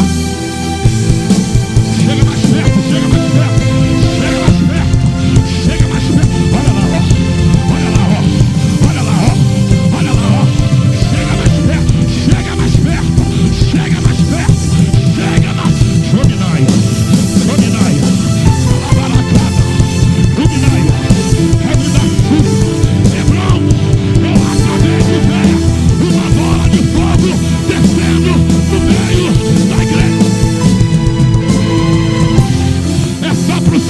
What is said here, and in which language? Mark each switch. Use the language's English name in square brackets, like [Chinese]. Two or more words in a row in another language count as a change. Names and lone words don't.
[Portuguese] Chega mais perto, chega mais perto, chega mais perto, chega mais perto. Olha lá, ó. Olha lá, ó. Olha lá, ó. Olha lá, ó. Chega mais perto, chega mais perto, chega mais perto, chega mais. Dominaia, dominaia, alabaracada, dominaia, rebre da chuva. Hebron, eu acabei de ver uma bola de fogo descendo no meio da igreja. É só